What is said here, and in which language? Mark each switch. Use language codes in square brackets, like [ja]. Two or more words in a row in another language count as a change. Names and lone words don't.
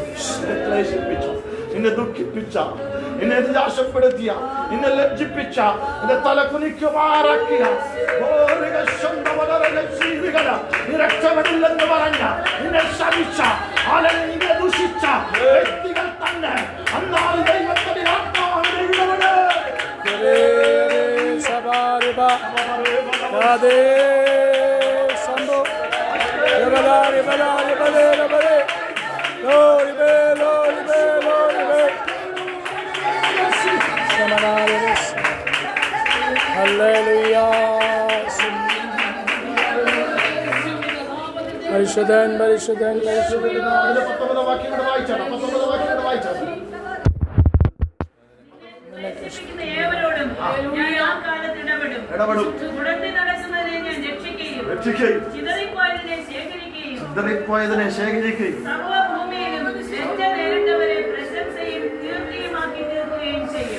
[ml] ക്ലേശിപ്പിച്ചു, നിന്നെ ദുഃഖിപ്പിച്ച, നിന്നെ നിരാശപ്പെടുത്തിയ, നിന്നെ ലജ്ജിപ്പിച്ച, നിന്നെ തല കുനിക്കുമാറാക്കിയ, രക്ഷപ്പെടില്ലെന്ന് പറഞ്ഞ, നിന്നെ ശപിച്ച, നിന്നെ ദുഷിച്ച വ്യക്തികൾ തന്നെ അന്നാൾ ദൈവത്തിന്റെ ആത്മാവിനെ ഇടപെടും. Sabariba Rade Sambo Rebala Lord be Samanaris. Hallelujah. Barishadan ഏവരോടും ഞാൻ ആ കാലത്ത് ഇടപെടും. ഉണർന്നി നടക്കുന്നതിനെ ഞാൻ രക്ഷിക്കുകയും ചിതറിപ്പോയതിനെ ശേഖരിക്കുകയും സർവ്വഭൂമിയിലും ലജ്ജ നേരിട്ടവരെ പ്രശംസയും കീർത്തിയുമാക്കി തീർക്കുകയും ചെയ്യും.